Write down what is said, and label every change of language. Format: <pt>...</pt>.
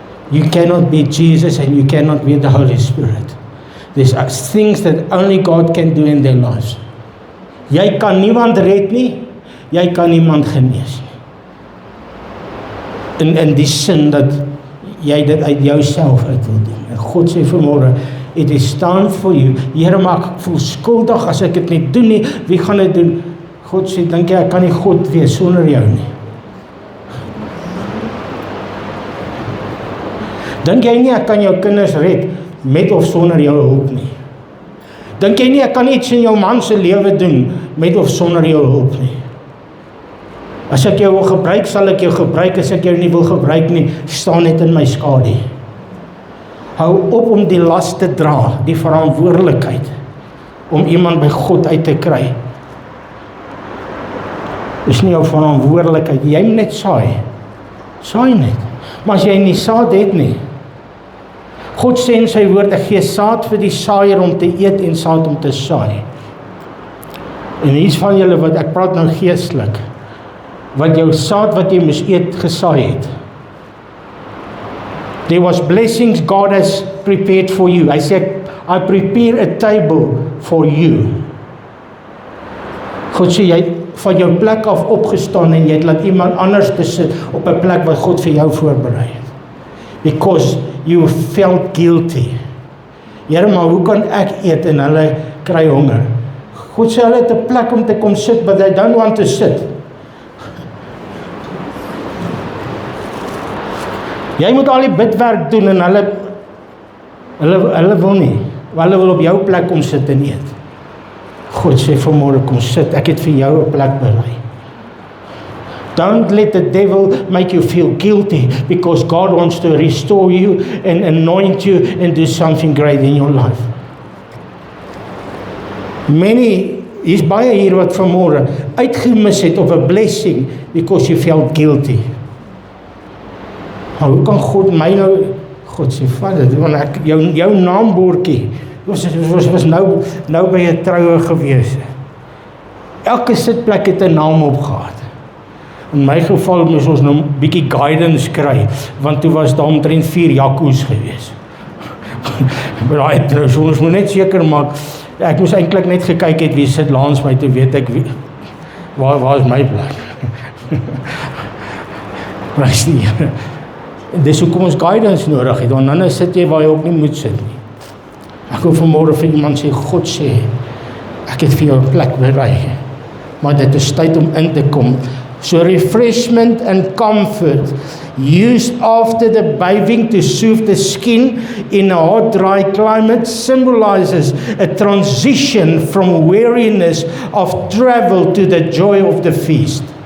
<en>You cannot be Jesus and you cannot be the Holy Spirit. There's things that only God can do in their lives.</en> <af>Jy kan niemand red nie, jy kan niemand genees nie. In die sin dat jy dit uit jouself uit wil doen. En God sê vanmôre,</af> <en>it is time for you.</en> <af>Here, maar ek voel skuldig as ek dit nie doen nie, wie gaan dit doen? God sê, dink jy, ek kan nie God wees sonder jou nie. Dink jy nie, ek kan jou kinders red, met of sonder jou hulp nie. Dink jy nie, ek kan iets in jou man se lewe doen, met of sonder jou hulp nie. As ek jou wil gebruik, sal ek jou gebruik, as ek jou nie wil gebruik nie, staan net in my skadu. Hou op om die las te dra, die verantwoordelikheid, om iemand by God uit te kry. Is nie jou verantwoordelikheid, jy moet net saai net. Maar as jy nie saad het nie, God sê in sy woord, ek gee saad vir die saaier om te eet en saad om te saai. En hier's van julle wat, ek praat nou geestelik, wat jou saad wat jy moes eet, gesaai het.</af> <en>There was blessings God has prepared for you.</en> <af>Hy sê,</af> <en>I prepare a table for you.</en> <af>God sê, jy het van jou plek af opgestaan en jy het laat iemand anders te sit op 'n plek wat God vir jou voorberei het.</af> <en>Because you felt guilty.</en> <af>Here, maar hoe kan ek eet en hulle kry honger? God sê, hulle het 'n plek om te kom sit,</af> <en>but they don't want to sit.</en> <af>Jy moet al die bidwerk doen en hulle wil nie. Hulle wil op jou plek kom sit en eet. God sê vanmôre, kom sit, ek het vir jou 'n plek berei.</af> <en>Don't let the devil make you feel guilty, because God wants to restore you and anoint you and do something great in your life.</en> <af>Hier's baie hier wat vanmôre uitgemis het op 'n blessing</af> <en>because you felt guilty.</en> <af>Maar hoe kan God my nou, God sê, Vader, want ek jou naambordjie was nou by 'n troue gewees. Elke sitplek het 'n naam opgehad. In my geval moes ons nou 'n bietjie guidance kry, want toe was daar omtrent 4 Jacques gewees. Maar ons moet net seker maak, ek moes eintlik net gekyk het wie sit langs my, toe weet ek waar is my plek. Prys die Here. En dis hoekom ons guidance nodig het, want dan sit jy waar jy ook nie moet sit nie. Ek wil vanmôre vir iemand sê, God sê, ek het vir jou 'n plek berei, maar dit is tyd om in te kom.</af> <en>So refreshment and comfort used after the bathing to soothe the skin in a hot, dry climate symbolizes a transition from weariness of travel to the joy of the feast.</en>